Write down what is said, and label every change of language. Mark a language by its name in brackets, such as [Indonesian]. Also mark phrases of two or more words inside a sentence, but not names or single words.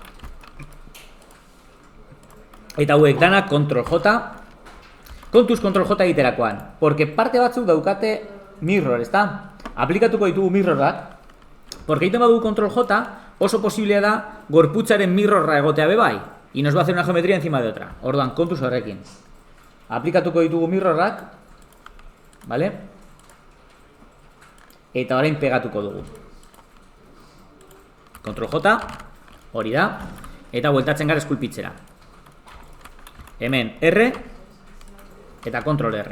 [Basque] Eta hauek dana Ctrl J. Kontuz Ctrl J egiterakoan. Porque parte batzuk daukate mirror, ezta? Aplikatuko ditugu mirrorak. Porque egiten badugu Ctrl J, oso posiblea da gorputzaren mirrorra egotea bebai. [Spanish] Y nos va a hacer una geometría encima de otra. [Basque] Orduan, kontuz horrekin. Aplikatuko ditugu mirrorrak. Vale? Eta orain pegatuko dugu. Ctrl J. Hori da. Eta bueltatzen gara eskulpitzera. Hemen R eta Ctrl R.